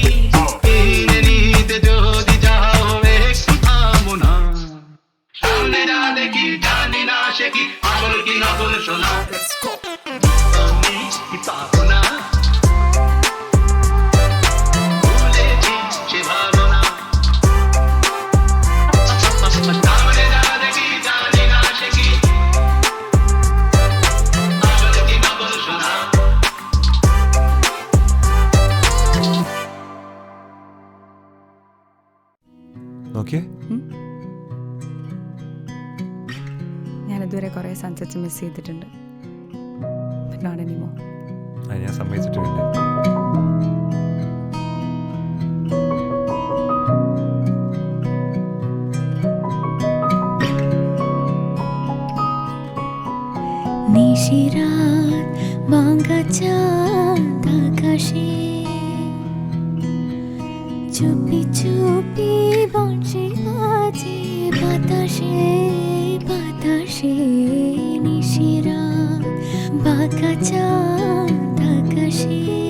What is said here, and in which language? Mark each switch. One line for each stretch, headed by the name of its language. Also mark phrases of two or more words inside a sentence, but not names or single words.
Bangla: কিনে নিতে যদি যাও একটু থামো না, সামনে যা দেখি জানি না সে কি আসল কি নকল শোনা নেই কি পাবো না ভুলেছি সে ভাবনা সামনে যা দেখি জানি না সে কি আসল কি নকল শোনা
Malayalam: നോക്കിയേ ഞാനിതുവരെ കുറേ
English: sunsets miss
Malayalam: ചെയ്തിട്ടുണ്ട്.
English: But not anymore.
Malayalam: അത് ഞാൻ സമ്മതിച്ചിട്ടുണ്ട്.
Bangla: নিশিরাত ভাঙা চাঁদ আকাশে চুপি চুপি বঞ্চে বাজে বাতাসে বাতাসে নিশিরাত ভাঙা চাঁদ আকাশে